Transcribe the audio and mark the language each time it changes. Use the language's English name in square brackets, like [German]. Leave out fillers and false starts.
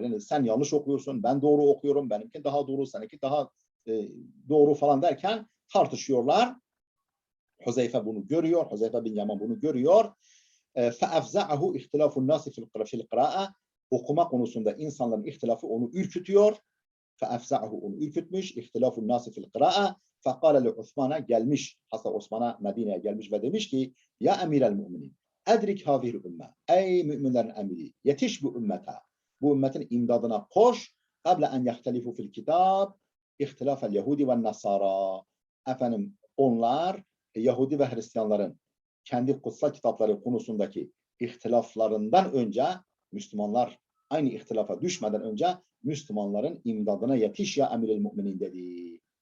[Turkish] Yani sen yanlış okuyorsun, ben doğru okuyorum, benimki daha doğru, seninki daha doğru falan derken tartışıyorlar. Huzeyfe bunu görüyor, Huzeyfe bin Yaman bunu görüyor. [Arabic] فَاَفْزَعَهُ اِخْتِلَافُ النَّاسِ فِي الْقِرَاءَ [Turkish] Okuma konusunda insanların ihtilafı onu ürkütüyor. [Arabic] فَاَفْزَعَهُ [Turkish] onu ürkütmüş. [Arabic] اِخْتِلَافُ النَّاسِ فِي الْقِرَاءَ فَقَالَ لِعُثْمَان'a [Turkish] gelmiş. Hatta Osman'a, Medine'ye gelmiş ve demiş ki [Arabic] ya emirel müminin edrik havihil ümme. [Turkish] Ey müminlerin emiri yetiş bu ümmete. Bu ümmetin imdadına koş. [Arabic] قَبْلَ اَنْ يَخْتَلِفُ فِي الْكِتَابِ اِخْتِلَافَ الْيَهُودِ وَالنَّصَارَى [Turkish] Efendim onlar Yahudi ve Hristiyanların kendi kutsal kitapları konusundaki ihtilaflarından önce Müslümanlar aynı ihtilafa düşmeden önce Müslümanların imdadına yetiş [Arabic] ya emiril müminin [Turkish] dedi.